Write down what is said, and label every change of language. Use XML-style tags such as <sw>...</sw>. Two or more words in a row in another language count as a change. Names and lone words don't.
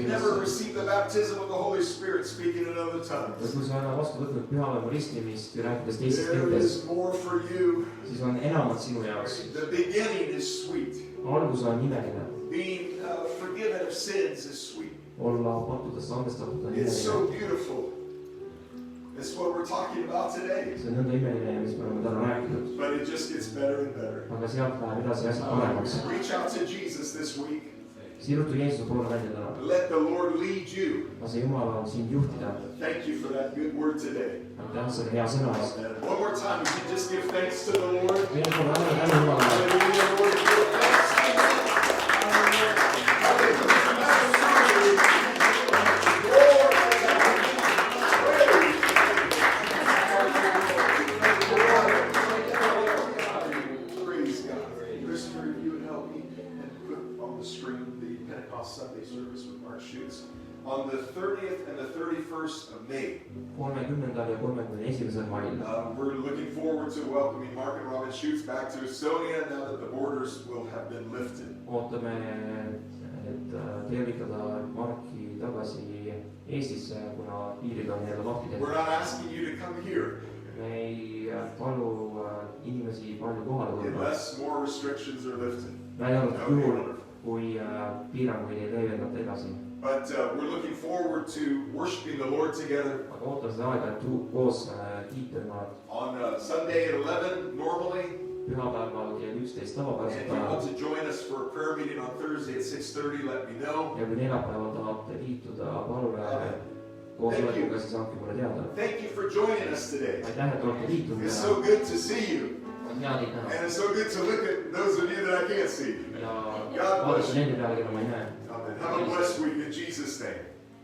<en>received the baptism of the Holy Spirit speaking in other</en> <et>ja</et> <en>tongues,</en> <et>kui sa oled vastu võtnud pühavaimu ristimist ja rääkides teistes</et> <en>there</en> <et>keeltes,</et> <en>is more for you.</en> <et>siis on enamat sinu jaoks.</et> <en>The beginning is sweet.</en> <et>algus on imeline.</et> <en>Being forgiven of sins is sweet.</en> <et>olla pattudest andestatud on</et> <en>It's so</en> <et>imeline.</et> <en>beautiful. It's what we're talking about today.</en> <et>see on nõnda imeline, mis me oleme täna rääkinud.</et> <en>But it just gets better and better.</en> <et>aga sealt läheb edasi asjad paremaks.</et> <en>Reach out to Jesus this week.</en> <et>sirutu Jeesuse poole välja täna.</et> <en>Let the Lord lead you.</en> <et>lase Jumalal sind juhtida.</et> <en>Thank you for that good word today.</en> <et>aitäh selle hea sõna eest.</et> <en>And one more time, if you just give thanks to the Lord.</en> <et>veel kord anna tänu Jumalale.</et> <en>Hallelujah, Lord, give thanks. Praise God. Christopher, if you would help me and put on the screen the Pentecost Sunday service with Mark Schutz on the 30th and the 31st of May.</en> <et>30. ja 31. mail.</et> <en>We're looking forward to welcoming Mark and Robin Schutz back to Estonia now that the borders will have been lifted.</en> <et>ootame, et tervitada Marki tagasi Eestisse, kuna piirid on jälle lahti</et> <en>We're</en> <et>tehtud.</et> <en>not asking you to come here</en> <et>me ei palu inimesi palju kohale tulla.</et> <en>unless more restrictions are lifted.</en> <et>välja</et> <en>That</en> <et>arvatud</et> <en>would be</en> <et>juhul,</et> <en>wonderful.</en> <et>kui piiranguid ei leevendata edasi.</et> <en>But we're looking forward to worshiping the Lord together</en> <et>aga ootan seda aega, et koos kiita Jumalat.</et> <en>on Sunday at 11 normally.</en> <et>Pühapäeval kell 11</et> <en>And if</en> <et>tavapäraselt</et> <en>you want</en> <et>ajal.</et> <en>to join us for a prayer meeting on Thursday at 6:30, let me know.</en> <et>ja kui neljapäeval tahate liituda palve koosolekuga, siis andke mulle teada.</et> <en>Thank you for joining us today.</en> <et>aitäh, et olete liitunud.</et> <en>It's so good to see you.</en> <et>on hea teid näha.</et> <en>And it's so good to look at those of you that I can't see.</en> <et>ja</et> <en>God bless</en> <et>vaadata</et> <en>you.</en> <et>nende peale, keda ma ei näe.</et> <en>Amen. Have a blessed week in Jesus' name.</en>